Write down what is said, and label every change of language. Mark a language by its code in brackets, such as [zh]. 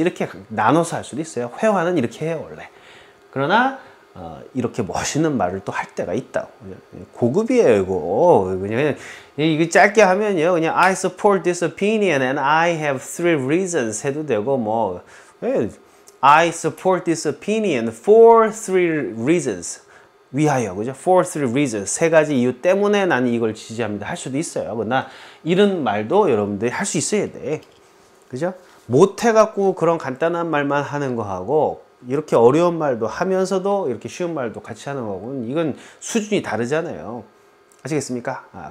[ko] 이렇게 나눠서 할 수도 있어요. 회화는 이렇게 해요, 원래. 그러나, 이렇게 멋있는 말을 또 할 때가 있다. 고급이에요, 이거. 그냥, 이거 짧게 하면요, 그냥 [en] I support this opinion and I have 3 reasons [ko] 해도 되고, 뭐, [en] I support this opinion for 3 reasons. [ko] 위하여, 그죠? [en] For 3 reasons. [ko] 3가지 이유 때문에 나는 이걸 지지합니다. 할 수도 있어요. 그러나 이런 말도 여러분들이 할 수 있어야 돼. 그죠? 못해갖고 그런 간단한 말만 하는 거하고 이렇게 어려운 말도 하면서도 이렇게 쉬운 말도 같이 하는 거고는 이건 수준이 다르잖아요. 아시겠습니까?